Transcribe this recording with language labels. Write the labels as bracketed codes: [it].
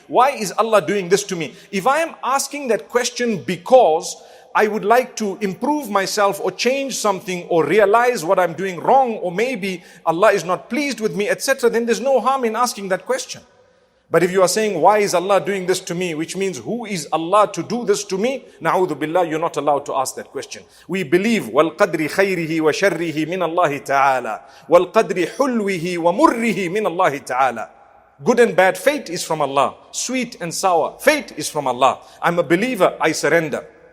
[en] Why is Allah doing this to me? If I am asking that question because I would like to improve myself or change something or realize what I'm doing wrong, or maybe Allah is not pleased with me, etc., then there's no harm in asking that question. But if you are saying, why is Allah doing this to me? Which means, who is Allah to do this to me? [ar] Na'udhu billah, [en] you're not allowed to ask that question. We believe, [ar] وَالْقَدْرِ خَيْرِهِ وَشَرِّهِ مِنَ اللَّهِ تَعَالَى وَالْقَدْرِ حُلْوِهِ وَمُرِّهِ مِنَ اللَّهِ تَعَالَى. [en] Good and bad fate is from Allah. Sweet and sour fate is from Allah. I'm a believer, I surrender.